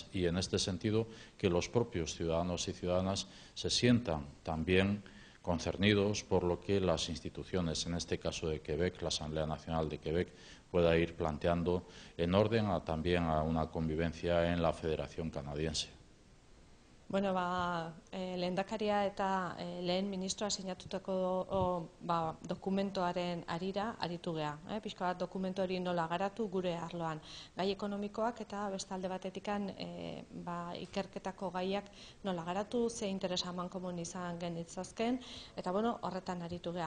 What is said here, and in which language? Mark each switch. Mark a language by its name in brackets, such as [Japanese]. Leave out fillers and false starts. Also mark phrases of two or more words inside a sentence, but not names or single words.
[Spanish] Y en este sentido, que los propios ciudadanos y ciudadanas se sientan también concernidos por lo que las instituciones, en este caso de Quebec, la Asamblea Nacional de Quebec, pueda ir planteando en orden también a una convivencia en la Federación Canadiense. [Basque] Bueno, lehendakaria eta lehen ministroa sinatutako dokumentoaren arira aritu gea. Pixka bat dokumentu hori nola garatu gure arloan. Gai ekonomikoak eta beste alde batetikan ikerketako gaiak nola garatu, ze interesa amankomun izan genitzazken, eta horretan aritu gea.